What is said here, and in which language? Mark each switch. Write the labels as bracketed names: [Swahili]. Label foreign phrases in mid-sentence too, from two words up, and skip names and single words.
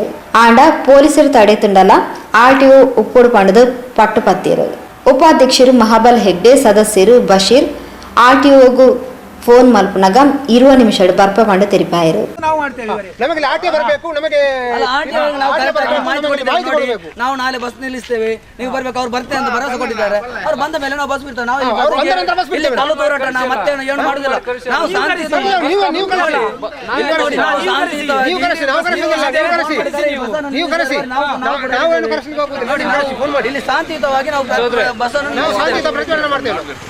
[Tulu] ಆಂಡ ಪೊಲೀಸರು ತಡೆತುಂಡಲ ಆರ್ಟಿಒ ಉಪ್ಪುಡು ಪಂಡದು ಪಟ್ಟು ಪತ್ತಿರು. ಉಪಾಧ್ಯಕ್ಷರು ಮಹಾಬಲ್ ಹೆಗ್ಡೆ, ಸದಸ್ಯರು ಬಶೀರ್ ಆರ್ಟಿಒಗೂ ಫೋನ್ ಮಲ್ಪನಾಗ 20 ನಿಮಿಷ ಬರ್ಪ ಪಂಡ ತೆರಿಪಾಯರು. [Kannada] ನಾವು ನಾಳೆ ಬಸ್ ನಿಲ್ಲಿಸ್ತೇವೆ, ನೀವು ಬರ್ಬೇಕು, ಅವ್ರು ಬರ್ತೇವೆ ಅಂತ ಭರವಸೆ ಕೊಟ್ಟಿದ್ದಾರೆ. ಅವ್ರು ಬಂದ ಮೇಲೆ ನಾವು ಬಸ್ ಬಿಡ್ತೇವೆ. ನಾವು ಕಲ್ಲು ತೋರಾಟ ನಾವು ಮತ್ತೆ ಏನು ಮಾಡುದಿಲ್ಲ. ನಾವು ಇಲ್ಲಿ ಶಾಂತಿಯುತವಾಗಿ ನಾವು ಬಸ್ಸನ್ನು ಪ್ರತಿಭಟನೆ ಮಾಡ್ತೇವೆ.